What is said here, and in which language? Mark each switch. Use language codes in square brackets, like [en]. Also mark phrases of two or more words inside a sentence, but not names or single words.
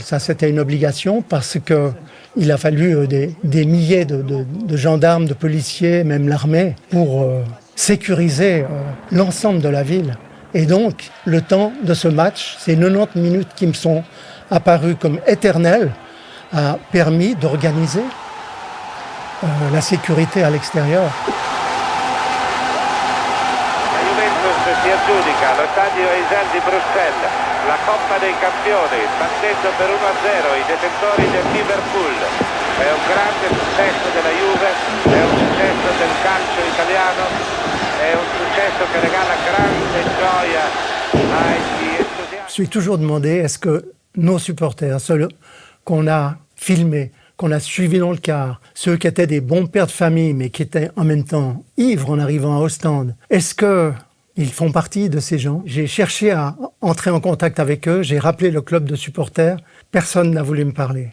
[fr] Ça, c'était une obligation parce qu'il a fallu des milliers de gendarmes, de policiers, même l'armée, pour sécuriser l'ensemble de la ville. Et donc, le temps de ce match, ces 90 minutes qui me sont apparues comme éternelles, a permis d'organiser la sécurité à l'extérieur. [it] La Juventus si aggiudica allo stadio Heysel di Bruxelles la Coppa dei Campioni, battendo per 1-0 i detentori del Liverpool. È un grande successo della Juve, è un successo del calcio italiano, è un successo che regala grande gioia agli entusiasti. [fr] Je suis toujours demandé, est-ce que nos supporters, ceux qu'on a filmés, qu'on a suivis dans le car, ceux qui étaient des bons pères de famille, mais qui étaient en même temps ivres en arrivant à Ostende, est-ce qu'ils font partie de ces gens? J'ai cherché à entrer en contact avec eux, j'ai rappelé le club de supporters, personne n'a voulu me parler.